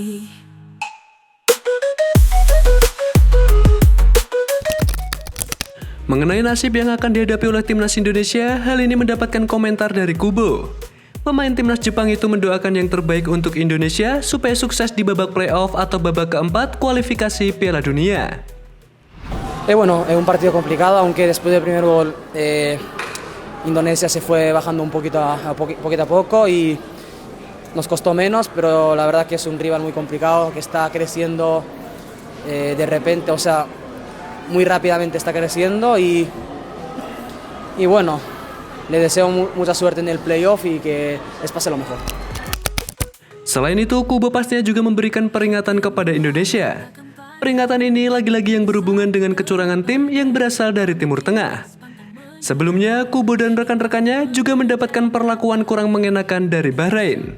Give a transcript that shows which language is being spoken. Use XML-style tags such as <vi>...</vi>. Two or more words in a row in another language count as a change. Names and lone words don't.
<id>Mengenai nasib yang akan dihadapi oleh timnas Indonesia, hal ini mendapatkan komentar dari Kubo. Pemain timnas Jepang itu mendoakan yang terbaik untuk Indonesia supaya sukses di babak playoff atau babak keempat kualifikasi Piala Dunia.</id> <es>Bueno, es un partido complicado, aunque después del primer gol Indonesia se fue bajando un poquito a poco y nos costó menos, pero la verdad que es un rival muy complicado, que está creciendo de repente, o sea, muy rápidamente está creciendo y bueno, le deseo mucha suerte en el playoff y que les pase lo mejor.</es> <id>Selain itu, Kubo pastinya juga memberikan peringatan kepada Indonesia. Peringatan ini lagi-lagi yang berhubungan dengan kecurangan tim yang berasal dari Timur Tengah. Sebelumnya, Kubo dan rekan-rekannya juga mendapatkan perlakuan kurang mengenakan dari Bahrain.</id>